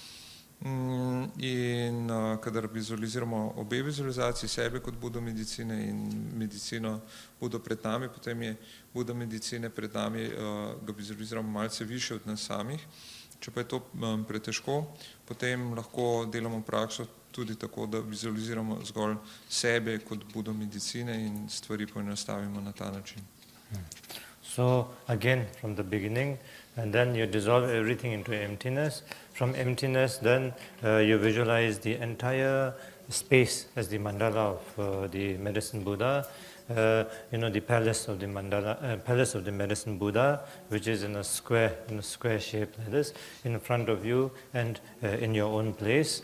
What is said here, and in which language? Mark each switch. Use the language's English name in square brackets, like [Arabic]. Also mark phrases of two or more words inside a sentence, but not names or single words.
[Slovenian] In kadar vizualiziramo obe vizualizaciji, sebe kot Budo medicine in medicino Budo pred nami, potem je Buda medicine pred nami, ga vizualiziramo malce više od nas samih. Če pa je to pretežko, potem lahko delamo prakso tudi tako, da vizualiziramo zgolj sebe kot Budo medicine in stvari poenostavimo na ta način. [English] So again from the beginning, and then you dissolve everything into emptiness. From emptiness, then you visualize the entire space as the mandala of the Medicine Buddha. The palace of the mandala, palace of the Medicine Buddha, which is in a square shape like this, in front of you and in your own place.